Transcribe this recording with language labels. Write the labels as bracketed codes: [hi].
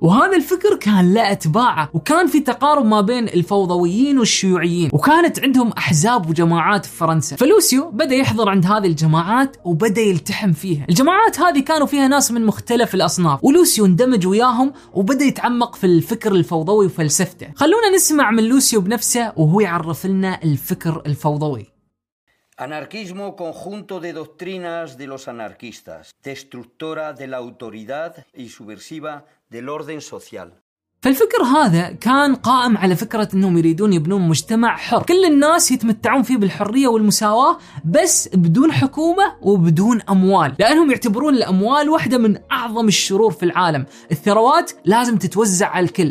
[ar] وهذا الفكر كان له اتباعه، وكان في تقارب ما بين الفوضويين والشيوعيين، وكانت عندهم احزاب وجماعات في فرنسا. فلوسيو بدا يحضر عند هذه الجماعات وبدا يلتحم فيها. الجماعات هذه كانوا فيها ناس من مختلف الاصناف، ولوسيو اندمج وياهم وبدا يتعمق في الفكر الفوضوي وفلسفته. خلونا نسمع من لوسيو بنفسه وهو يعرف لنا الفكر الفوضوي. [es] Anarquismo conjunto de doctrinas de los anarquistas, destructora de la autoridad y subversiva del orden social. [ar] فالفكر هذا كان قائم على فكرة انهم يريدون يبنون مجتمع حر، كل الناس يتمتعون فيه بالحرية والمساواة بس بدون حكومة وبدون اموال، لانهم يعتبرون الاموال واحدة من اعظم الشرور في العالم، الثروات لازم تتوزع على الكل.